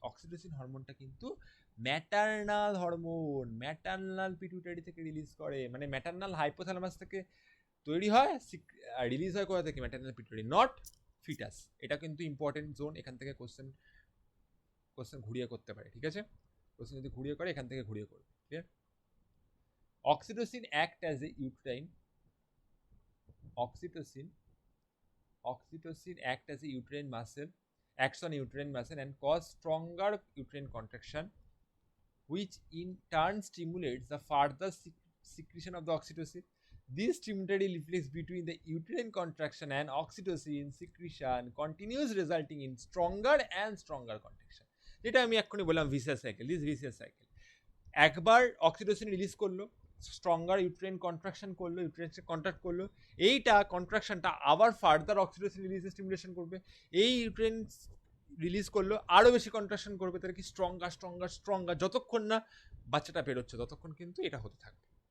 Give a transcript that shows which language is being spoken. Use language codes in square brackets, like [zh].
[bn] Oxytocin হরমোনটা কিন্তু maternal hormone, maternal pituitary থেকে release করে, মানে ম্যাটারনাল হাইপোথ্যালামাস থেকে তৈরি হয়, রিলিজ হয় কোথা থেকে, ম্যাটারনাল পিটুইটারি, নট ফিটাস। এটা কিন্তু ইম্পর্টেন্ট জোন, এখান থেকে কোশ্চেন ঘুরিয়ে করতে পারে, ঠিক আছে, কোশ্চেন যদি ঘুরিয়ে করে এখান থেকে ঘুরিয়ে করবে, clear. [en] Oxytocin act as a uterine, oxytocin act as a uterine muscle, acts on uterine muscle and cause stronger uterine contraction, which in turn stimulates the further secretion of the oxytocin. This stimulatory reflex between the uterine contraction and oxytocin secretion continues, resulting in stronger and stronger contraction. [bn] যেটা আমি এক্ষুনি বললাম vicious cycle, this vicious cycle. একবার oxytocin release করলো, stronger uterine contraction করলো, uterine contract করলো, এইটা কন্ট্রাকশনটা আবার ফার্দার অক্সিটোসিন রিলিজে স্টিমুলেশন করবে, এই ইউট্রেন রিলিজ করলো আরও বেশি কন্ট্রাকশন করবে, তাহলে কি স্ট্রঙ্গার যতক্ষণ না বাচ্চাটা বেরোচ্ছে ততক্ষণ কিন্তু এটা হতে থাকবে।